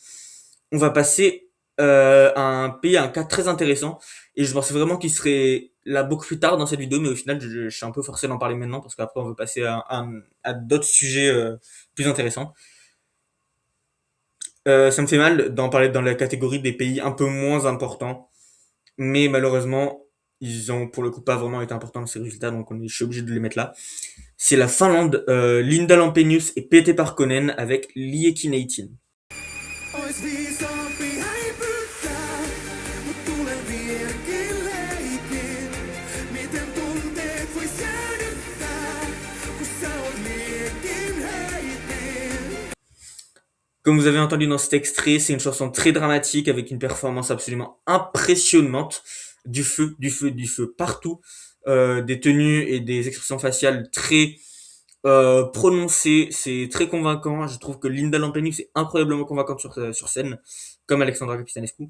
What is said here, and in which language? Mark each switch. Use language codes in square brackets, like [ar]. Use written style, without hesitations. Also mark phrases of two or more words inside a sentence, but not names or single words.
[fr] On va passer à un pays, à un cas très intéressant, et je pensais vraiment qu'il serait là beaucoup plus tard dans cette vidéo, mais au final je suis un peu forcé d'en parler maintenant, parce qu'après on va passer à d'autres sujets plus intéressants. Ça me fait mal d'en parler dans la catégorie des pays un peu moins importants, mais malheureusement, ils ont pour le coup pas vraiment été importants dans ces résultats, donc je suis obligé de les mettre là. C'est la Finlande, Linda Lampenius et Pete Parkkonen avec Liekki. [fi] Ois viisaampi häipyttää, mut tulen vieläkin leikin. Miten tunteet vois jäädyttää, kun sä oot liekin heitin. [fr] Comme vous avez entendu dans cet extrait, c'est une chanson très dramatique avec une performance absolument impressionnante. Du feu, du feu, du feu partout. Des tenues et des expressions faciales très prononcées. C'est très convaincant. Je trouve que Linda Lampenius est incroyablement convaincante sur scène, comme Alexandra Capitanescu.